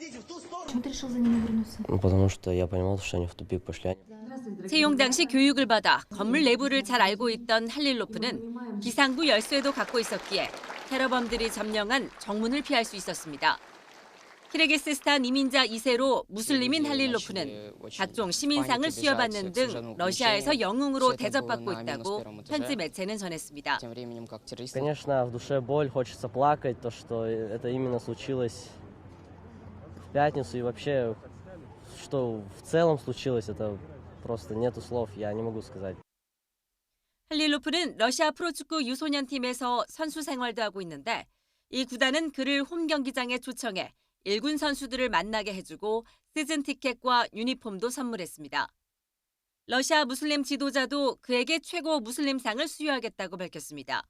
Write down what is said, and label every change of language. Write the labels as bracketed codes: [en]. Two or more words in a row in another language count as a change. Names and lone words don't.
[ko] 채용 당시 교육을 받아 건물 내부를 잘 알고 있던 할릴로프는 비상구 열쇠도 갖고 있었기에 테러범들이 점령한 정문을 피할 수 있었습니다. 키르기스스탄 이민자 2세로 무슬림인 할릴로프는 각종 시민상을 수여받는 등 러시아에서 영웅으로 대접받고 있다고 현지 매체는 전했습니다. [ru] Конечно, в душе боль, хочется плакать, то, что это именно случилось в пятницу и вообще, что в целом случилось, это просто нету слов, я не могу сказать. [ko] 할릴로프는 러시아 프로축구 유소년 팀에서 선수 생활도 하고 있는데 이 구단은 그를 홈 경기장에 초청해 1군 선수들을 만나게 해주고 시즌 티켓과 유니폼도 선물했습니다. 러시아 무슬림 지도자도 그에게 최고 무슬림상을 수여하겠다고 밝혔습니다.